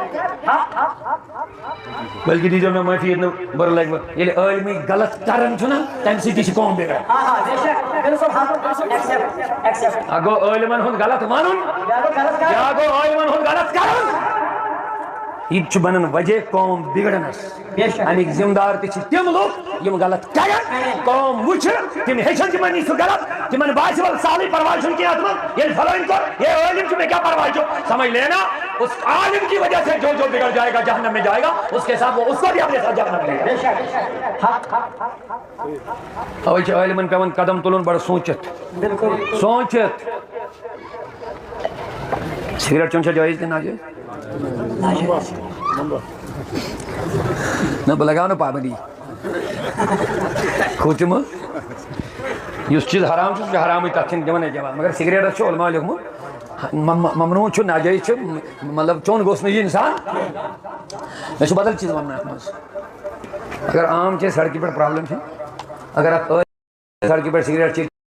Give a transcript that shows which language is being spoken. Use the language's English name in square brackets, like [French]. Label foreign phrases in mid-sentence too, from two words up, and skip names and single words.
[Kashmiri] بلکہِ دیٖزیو مےٚ معٲفی ییٚتہِ نہٕ بُرٕ لگہِ ییٚلہِ عٲلمٕے غلط کران چھُ نہ تمہِ سۭتۍ تہِ چھِ قوم بِگڑان اکھ گوٚو عٲلمن ہُنٛد غلط ونُن بیٛاکھ گوٚو عٲلمن ہُنٛد غلط کرُن یہِ تہِ چھُ بنان وجہ قوم بِگڑنس امیِکۍ ذمہٕ دار تہِ چھِ تِم لُکھ یِم غلط کرن قوم وٕچھِ تِم ہیٚچھن تِمن نِش سُہ غلط تِمن باسہِ وَلہٕ سہلٕے پرواے چھُنہٕ کینٛہہ اَتھ منٛز ییٚلہِ فلٲنۍ کوٚر یہ عٲلِم چھُ مےٚ کیٛاہ پرواے چھُ [Urdu] سمجھ لینا اس عالم کی وجہ سے جو بگڑ جائے گا جہنم میں جائے گا اس کے ساتھ وہ اس کو بھی اپنے ساتھ جہنم لے گا [Kashmiri] اوے چھُ عٲلمن پیوان قدم تُلُن بڑٕ سوٗنٛچِتھ سوٗنٛچِتھ سِگریٹ چیوٚن چھا جٲیِز کِنہٕ ناجٲیِز نہ بہٕ لگاو نہٕ پابندی کھوٗژِمہٕ یُس چیٖز حرام چھُ سُہ چھُ حرامٕے تتھ چھِنہٕ دِوان أسۍ جواب مگر سِگریٹس چھُ علماء لیوٚکھمُت ممنوع چھُ ناجٲیِز چھُ مطلب چوٚن گوٚژھ نہٕ یہِ اِنسان مےٚ چھُ بدل چیٖز وَنُن اَتھ منٛز اگر عام چھِ سڑکہِ پٮ۪ٹھ پرابلم چھِ اگر اکھ سڑکہِ پٮ۪ٹھ سِگریٹ چیٚیہِ